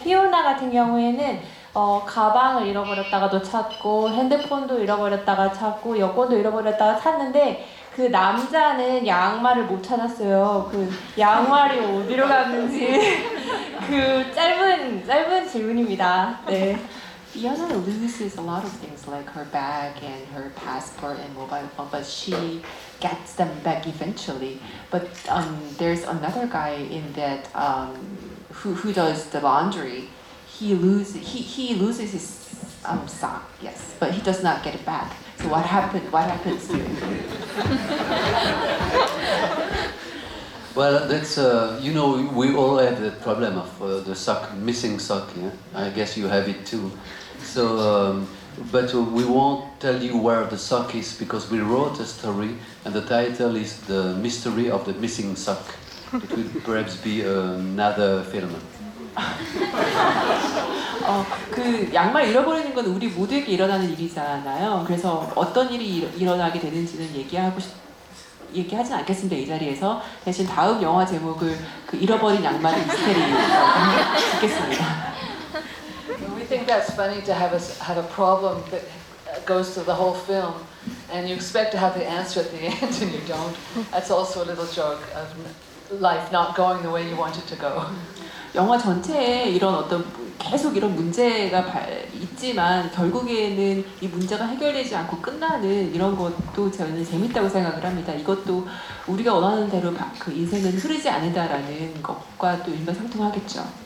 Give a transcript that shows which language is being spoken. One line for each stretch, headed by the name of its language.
Korean: 피오나 같은 경우에는 가방을 잃어버렸다가도 찾고 핸드폰도 잃어버렸다가 찾고 여권도 잃어버렸다가 찾는데 그 남자는 양말을 못 찾았어요. 양말이 어디로 갔는지 짧은 질문입니다. 네.
English: Fiona loses a lot of things like her bag and her passport and mobile phone, but she gets them back eventually. But there's another guy in that who does the laundry. He loses his sock, yes, but he does not get it back. So what happens to him? Well, that's you know, we all have the problem of the sock, missing sock. Yeah, I guess you have it too. So, but we won't tell you where the sock is because we wrote a story, and the title is "The Mystery of the Missing Sock." It will perhaps be another film.
Korean: 그 양말 잃어버리는 건 우리 모두에게 일어나는 일이잖아요. 그래서 어떤 일이 일어나게 되는지는 얘기하진 않겠습니다, 이 자리에서. 대신 다음 영화 제목을 그 잃어버린 양말의 미스테리로 짓겠습니다.
English: We think that's funny to have a problem that goes through the whole film, and you expect to have the answer at the end, and you don't. That's also a little joke of life not going the way you want it to go.
Korean: 영화 전체에 이런 어떤 계속 이런 문제가 있지만 결국에는 이 문제가 해결되지 않고 끝나는 이런 것도 저는 재밌다고 생각을 합니다. 이것도 우리가 원하는 대로 그 인생은 흐르지 않는다라는 것과 또 일맥상통하겠죠.